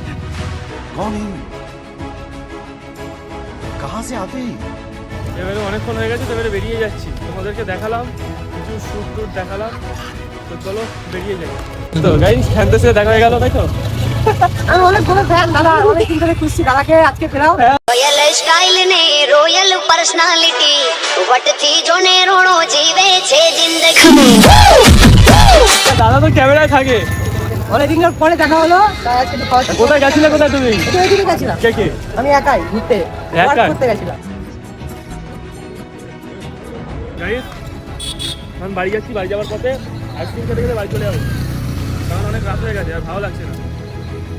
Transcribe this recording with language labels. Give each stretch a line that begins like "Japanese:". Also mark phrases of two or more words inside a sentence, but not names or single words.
Bangla: এবারে অনেকক্ষণ হয়ে গেছে, তো এবারে বেরিয়ে যাচ্ছি। তোমাদেরকে দেখালাম কিছু শ্যুট দেখালাম, তো চলো বেরিয়ে যাই। তো গাইস ফ্যানদের সাথে দেখা হয়ে গেল, তাই তো? আমি অনেক বড় ফ্যান দাদা, অনেক দিন ধরে খুঁজছি দাদাকে, আজকে পেলাম।
English: royal style
Gujarati: ને
English: royal personality
Gujarati: વટથી જોને રોણો જીવે છે જિંદગી
Bangla: দাদা তো ক্যামেরায় থাকে। অনেকদিন পরে দেখা হলো। কোথায় গেছিলে, কোথায় তুমি? ওইদিকে গেছিলাম। কে? আমি একাই ঘুরতে ঘুরতে গেছিলাম। গাইস আমি বাড়ি যাচ্ছি, বাড়ি যাওয়ার পথে আইসক্রিম খেতে খেতে বাড়ি চলে যাবো, কারণ অনেক রাত হয়ে গেছে আর ভালো লাগছে না।